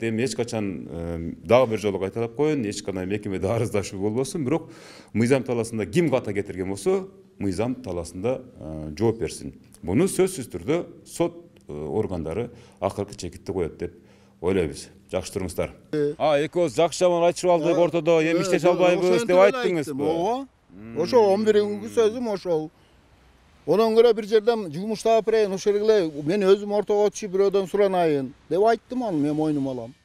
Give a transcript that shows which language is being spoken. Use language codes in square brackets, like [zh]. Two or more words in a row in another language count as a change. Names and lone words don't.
[ky] Эми эч качан дагы бир жолу кайталап коеюн, эч кандай мекемеде арыздашуу болбосун, бирок мыйзам талаасында ким ката кетирген болсо, мыйзам талаасында жооп берсин. Буну сөзсүз түрдө сот органдары акыркы чекитти коет деп ойлойбуз. Жакшы туруңуздар. Экөөбүз жакшы жаман айтышып алдык ортодо, эми иштеше албайбыз деп айттыңызбы? Ошо 11-күнкү сөзүм ошол. Ondan göre bir жерден жумуш таап берейин, ошол эле мен өзүм ортого чыгып бирөөдөн суранайын деп айттым аны, мен мойнума алам.